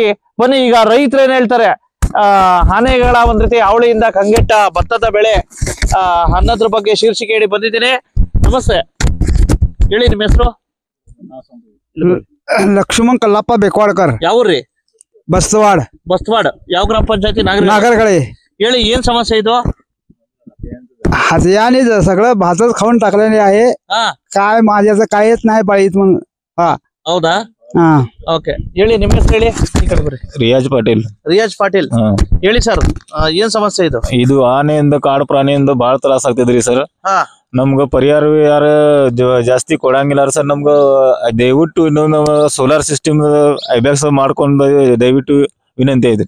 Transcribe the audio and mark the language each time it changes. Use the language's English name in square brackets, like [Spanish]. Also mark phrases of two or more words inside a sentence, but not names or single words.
[Kannada] ಬನ್ನಿ, ಈಗ ರೈತರು ಏನ್ ಹೇಳ್ತಾರೆ, ಆನೆಗಳ ಒಂದ್ ರೀತಿ ಅವಳಿಯಿಂದ ಕಂಗೆಟ್ಟ ಭತ್ತದ ಬೆಳೆ ಅನ್ನೋದ್ರ ಬಗ್ಗೆ ಶೀರ್ಷಿಕೆ ಹೇಳಿ ಬಂದಿದ್ದೀನಿ. ನಮಸ್ತೆ, ಹೇಳಿ ನಿಮ್ಮ ಹೆಸರು? ಲಕ್ಷ್ಮಣ್ ಕಲ್ಲಪ್ಪ ಬೇಕ್ವಾಡ್ಕರ್. ಯಾವ್ರಿ? बस्तवाड़ ಯಾವ ಗ್ರಾಮ ಪಂಚಾಯತಿ? नागरगाळी. ಹೇಳಿ, ಏನ್ ಸಮಸ್ಯೆ ಇದು? [Marathi] याने सगळं भातच खाऊन टाकलेले आहे. काय माझ्याचं काहीच नाही पाळीत मग. [Kannada] ಹೌದಾ? ಓಕೆ, ಹೇಳಿ ನಿಮ್ಮ ಹೆಸರು ಹೇಳಿ. ರಿಯಾಜ್ ಪಾಟೀಲ್. ಹೇಳಿ ಸರ್, ಏನ್ ಸಮಸ್ಯೆ ಇದು? ಇದು ಆನೆಯಿಂದ ಕಾಡು ಪ್ರಾಣಿಯಿಂದ ಬಹಳ ತ್ರಾಸ ಆಗ್ತದ್ರಿ ಸರ್. ನಮ್ಗ ಪರಿಹಾರ ಜಾಸ್ತಿ ಕೊಡಂಗಿಲ್ಲ ಸರ್. ನಮ್ಗ ದಯವಿಟ್ಟು ಇನ್ನೊಂದು ಸೋಲಾರ್ ಸಿಸ್ಟಮ್ ಅಭ್ಯಾಸ ಮಾಡ್ಕೊಂಡು ದಯವಿಟ್ಟು ವಿನಂತಿ ಐತ್ರಿ.